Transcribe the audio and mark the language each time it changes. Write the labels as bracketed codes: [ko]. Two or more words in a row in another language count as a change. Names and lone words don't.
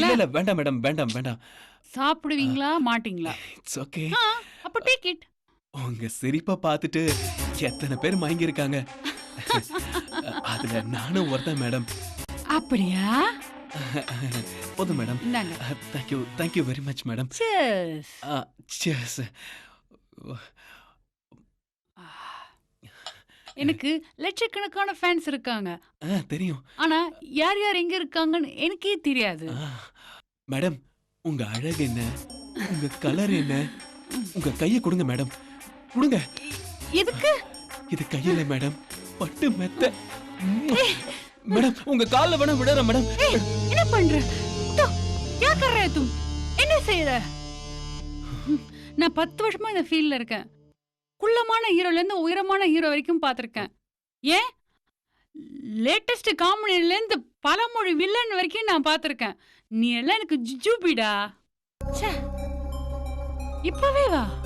[ta] இல்ல வேண்டாம் மேடம், வேண்டாம் வேண்டாம். சாப்பிடுவீங்களா மாட்டீங்களா? [en] it's okay. அப்ப take it. [ta] உங்க சிரிப்பை பார்த்துட்டு எத்தனை பேர் மயங்கி இருக்காங்க. அதுல நானும் ஒருத்தன் மேடம். அப்படியா? போதும் மேடம். இந்தாங்க. [en] thank you very much madam. Cheers. Cheers. [ta] எனக்கு லட்சக்கணக்கான ஃபேன்ஸ் இருக்காங்க. தெரியும். ஆனா யார் யார் எங்க இருக்காங்கன்னு எனக்கே தெரியாது. மேடம் உங்க அழகு என்ன, உங்க கலர் என்ன, உங்க கையை கொடுங்க மேடம், கொடுங்க. எதுக்கு? இது கையில மேடம், பட்டு மெத்த. மேடம் உங்க கால்ல வேணா விடுறேன் மேடம். என்ன பண்ற? [hi] क्या कर रहे तुम? [ta] என்ன செய்யற? நான் 10 வருஷமா இந்த ஃபீல்ட்ல இருக்கேன். குள்ளமான ஹீரோல இருந்து உயரமான ஹீரோ வரைக்கும் பார்த்திருக்கேன். ஏன் லேட்டஸ்ட் காமெடில இருந்து பலமொழி வில்லன் வரைக்கும் நான் பார்த்திருக்கேன். நீ எல்லாம் எனக்கு ஜுஜுபிடா. ச்சே, இப்பவே வா.